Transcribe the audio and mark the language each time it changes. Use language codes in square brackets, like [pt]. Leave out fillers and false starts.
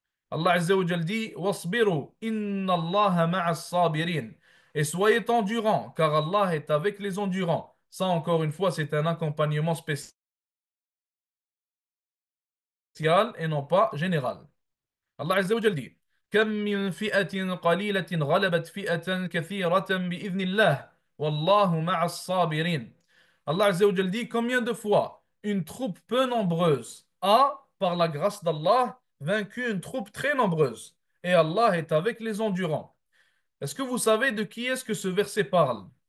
[ar] Allah Azza wa Jal dit Wasbiru inna Allah ma'as sabirin. [fr] Et soyez endurants, car Allah est avec les endurants. Ça, encore une fois, c'est un accompagnement spécial et non pas général. Allah Azza wa Jal dit [ar] كم من فئة قليلة غلبت فئة كثيرة بإذن الله والله مع الصابرين. [fr] Allah Azza wa Jal dit combien de fois une troupe peu nombreuse a, par la grâce d'Allah, vaincu une troupe très nombreuse. Et Allah est avec les endurants. Est-ce que vous savez de qui est-ce que ce verset parle?